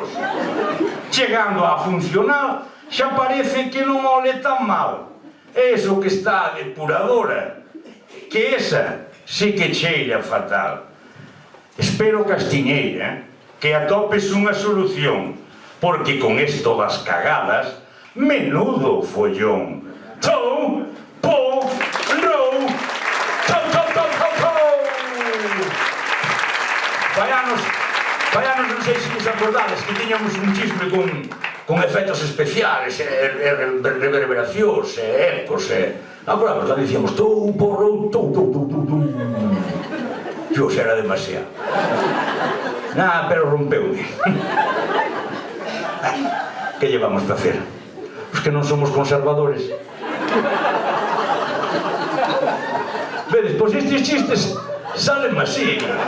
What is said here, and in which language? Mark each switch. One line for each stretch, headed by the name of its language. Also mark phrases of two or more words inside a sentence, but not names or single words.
Galician: Chegando á funcional, xa parece que non ole tan mal. Eso que está a depuradora, que esa sí que cheira fatal. Espero, Castiñeira, que atopes unha solución, porque con esto das cagadas,
Spanish: menudo follón.
Galician: Tou, po, rou, tou, tou, tou, tou, tou. Faianos, non sei se vos acordades que tiñamos un chisme con
Spanish: efectos especiales,
Galician: reverberacións, ecos, agora, verdad, dicíamos tou, po, rou, tou, tou, tou, tou, tou. Yo xa era demasiado. Pero rompeume.
Spanish: Que llevamos a hacer?
Galician: Os que non somos conservadores. Vedes, pois estes chistes salen así.